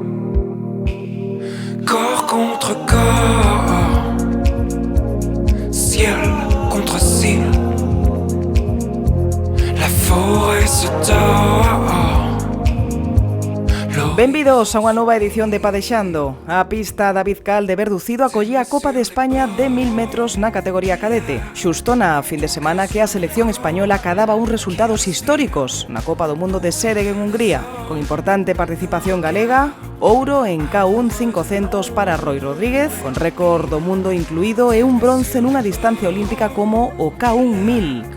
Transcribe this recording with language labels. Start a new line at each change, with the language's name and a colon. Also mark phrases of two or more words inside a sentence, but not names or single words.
French: corps contre corps, ciel contre ciel, la forêt se tord.
Galician: Benvidos a unha nova edición de Padexando. A pista David Cal de Verducido acollía a Copa de España de 1000 metros na categoría cadete. Xusto na fin de semana que a selección española cadaba uns resultados históricos na Copa do Mundo de Sereg en Hungría, con importante participación galega, ouro en K1 500 para Roi Rodríguez, con récord do mundo incluído e un bronce nunha distancia olímpica como o K1 1000.